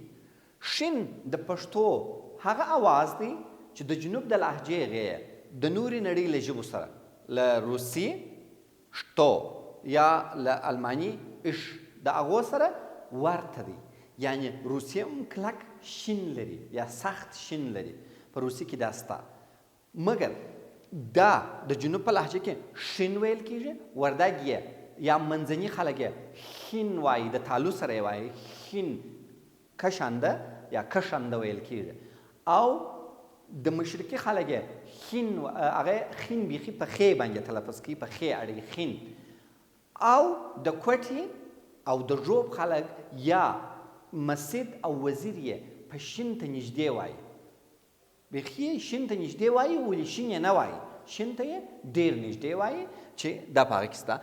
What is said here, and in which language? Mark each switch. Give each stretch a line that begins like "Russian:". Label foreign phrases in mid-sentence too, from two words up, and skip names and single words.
Pashto: شین د پښتو هغه اواز دی چې د جنوب د لهجې غیر د نورې نړۍ له ژبو سره، له روسي شتو یا له الماني اش د هغو سره ورته دی. یعنی روسي هم کلک شین لري یا سخت شین لري، په روسي کې دا سته، مګر دا د جنوب په لهجه کې شین ویل کېږي، وردګ یې یا منځني خلک یې خین وایي، د تالو سره یې وایي خین، کشنده یا کشنده ویل کېږي، او د مشرقي خلک یې خین، هغه خین بیخي په خې باندې تلفظ کوي، په خې اړوي خین، او د کوټې او د ژوب خلک یا مسجد او وزیر یې په شین ته نږدې وایي، بیخي شین ته نږدې وایي، ولې شین یې نه وایي، شین ته یې ډېر نږدې وایي چې دا په هغه کې شته.